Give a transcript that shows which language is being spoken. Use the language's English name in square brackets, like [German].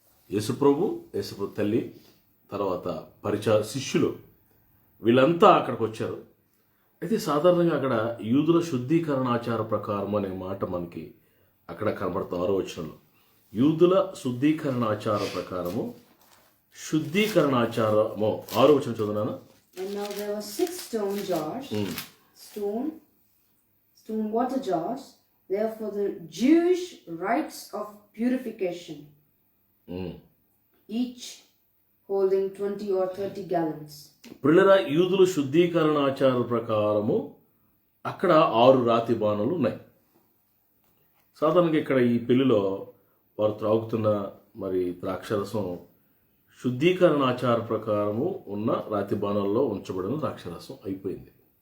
[Telugu] యేసుప్రభు తల్లి, తర్వాత శిష్యులు వీళ్ళంతా అక్కడికి వచ్చారు. అయితే సాధారణంగా అక్కడ యూదుల శుద్ధీకరణాచార ప్రకారం అనే మాట మనకి అక్కడ కనబడుతుంది 6వ వచనంలో. యూదుల శుద్ధీకరణాచార ప్రకారము, శుద్ధీకరణాచారము 6వ వచనం చదువునానా? [English] And now there were 6 stone jars, stone water jars, therefore the Jewish rites of purification, each holding 20 or 30 gallons. [Telugu] పిల్లరా, యూదుల శుద్ధీకరణాచార ప్రకారము అక్కడ 6 రాతి బాణలు ఉన్నాయి. సాధారణంగా ఇక్కడ ఈ పెళ్లిలో వారు త్రాగుతున్న మరి ద్రాక్షరసం శుద్ధీకరణాచార ప్రకారము ఉన్న రాతి బాణాల్లో ఉంచబడిన ద్రాక్షరసం అయిపోయింది.